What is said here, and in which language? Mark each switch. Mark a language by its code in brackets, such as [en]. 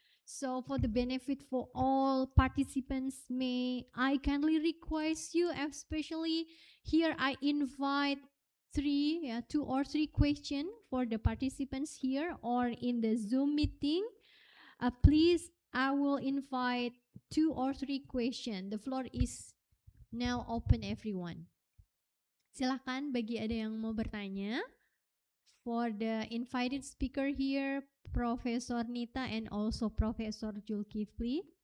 [en] So for the benefit for all participants, may I kindly request you, especially here I invite two or three questions for the participants here or in the Zoom meeting. Please, I will invite 2 or 3 questions. The floor is now open, everyone. [id] Silakan bagi ada yang mau bertanya. [en] For the invited speaker here, Professor Nita and also Professor Zulkifli.